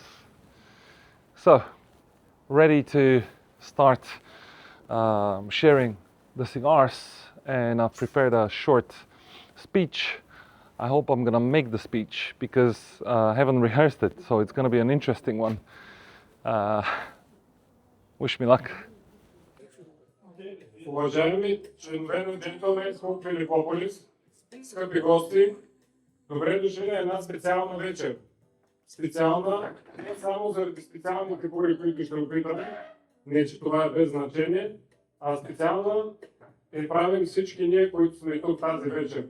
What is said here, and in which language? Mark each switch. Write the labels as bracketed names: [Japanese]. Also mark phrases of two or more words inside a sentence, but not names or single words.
[English] So, ready to start sharing the cigars, and I've prepared a short speech. I hope I'm gonna make the speech because I haven't rehearsed it, so it's gonna be an interesting one. Wish me luck. [Bulgarian] Уважаеми членове на Джентълменско Филипополис, скъпи гости, добре дошли на една специална вечер. Специална не само заради специалните пури, които ще опитаме, не че това е без значение, а специална е правим всички ние, които сме тук тази вечер.